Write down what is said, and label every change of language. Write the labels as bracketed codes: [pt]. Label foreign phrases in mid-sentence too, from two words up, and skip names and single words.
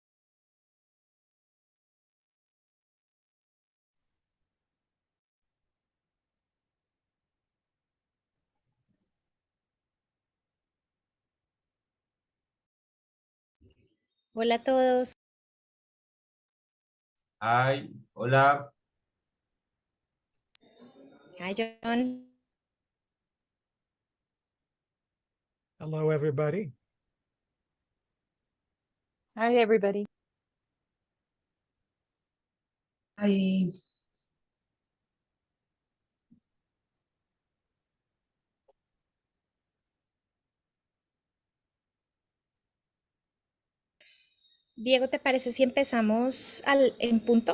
[es] a todos. [en] Hi, hola. Hi, John. Hello, everybody. Hi, everybody. Hi. [es] Diego, ¿te parece si empezamos en punto?